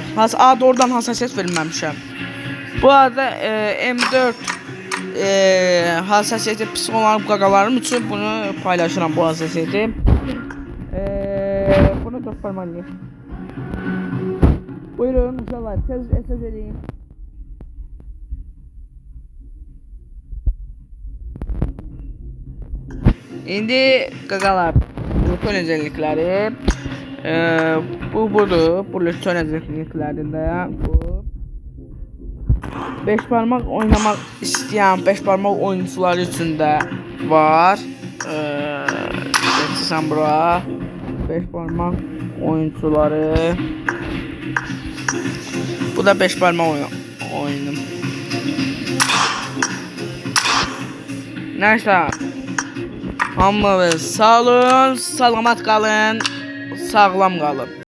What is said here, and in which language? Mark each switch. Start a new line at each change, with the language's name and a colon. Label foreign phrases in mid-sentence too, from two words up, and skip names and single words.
Azerbaijani: Oradan hassasiyet verməmişəm. Bu arada M4 hassasiyeti pis olan qaqalarım üçün bunu paylaşıram, bu hassasiyeti. Bunu göstərməliyim. Buyurun uşaqlar, tez edin. İndi qaqalar,
Turkish: lütfen özellikleri budur. Bu lütfen özelliklerinde bu 5 parmak oynamak isteyen 5 parmak oyuncular için de var. Geçsem bura 5 parmak oyuncuları. Bu da 5 parmak oyunum. Neyse.
Azerbaijani: Hamınız sağ olun, salamat qalın, sağlam qalın.